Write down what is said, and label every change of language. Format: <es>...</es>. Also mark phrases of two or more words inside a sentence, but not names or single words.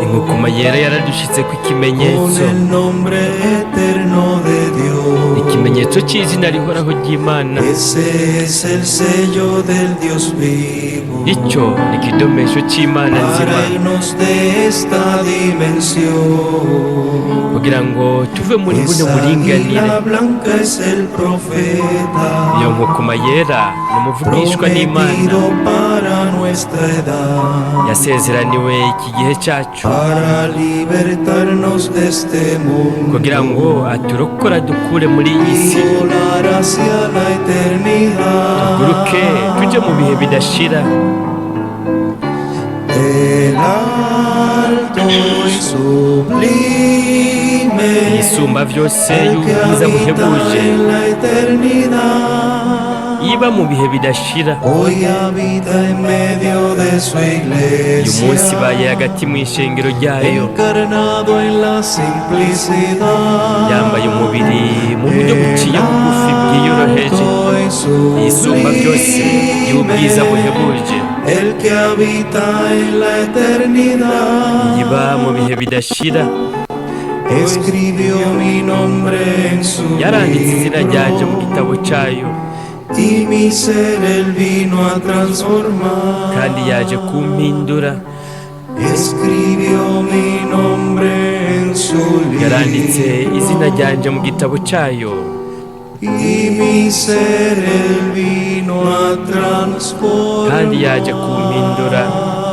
<rn>Inkukuma yera yaradushitse ku</rn> <es>con</es> <rn>ikimenyetso,</rn> <es>el nombre eterno de Dios.</es> <rn>ikimenyetso cy'izina rihoraho ry'Imana.</rn> <es>Ese es el sello del Dios vivo,</es> <rn>Icyo ni ikidomesho cy'Imana nzima,</rn> <es>para irnos de esta dimensión.</es> <rn>kugira ngo tuve muri buno</rn> <es>Esa</es> <rn>buringanire.</rn> <es>águila blanca es el profeta,</es> <rn>Iyo nkukuma yera ni umuvugishwa n'Imana,</rn> <es>prometido para nuestra edad,</es> <rn>yasezeraniwe iki gihe cyacu,</rn> <es>para libertarnos de este mundo</es> <rn>kugira ngo aturokora dukure muri iyi</rn> <es>y</es> <rn>si,</rn> <es>volar hacia la eternidad.</es> <rn>tuguruke tujye mu bihe bidashira.</rn> <es>El alto y sublime,</es> <rn>Yisumba byose,</rn> <es>el que</es> <rn>y'ubwiza</rn> <es>habita</es> <rn>buhebuje,</rn> <es>en la eternidad.</es> <rn>iba mu bihe bidashira,</rn> <es>Hoy habita en medio de su</es> <rn>uyu munsi</rn> <es>iglesia,</es> <rn>baye hagati mu ishengero ryayo,</rn> <es>encarnado en la simplicidad.</es> <rn>yambaye umubiri mu buryo buciye bugufi bwiyoroheje, yisumba byose, y'ubwiza buhebuje,</rn> <es>el que habita en la eternidad.</es> <rn>iba mu bihe bidashira.</rn> <es>Escribió mi nombre en su</es> <rn>Yaranditse izina ryanje mu</rn> <es>libro,</es> <rn>gitabo cyayo,</rn> <es>y mi ser él vino a transformar.</es> <rn>kandi yaje kumpindura.</rn> <es>Escribió mi nombre en su</es> <rn>Yaranditse izina</rn> <es>libro,</es> <rn>ryanje mu gitabo cyayo,</rn> <es>y mi ser él vino a transformar.</es> <rn>kandi yaje kumpindura.</rn>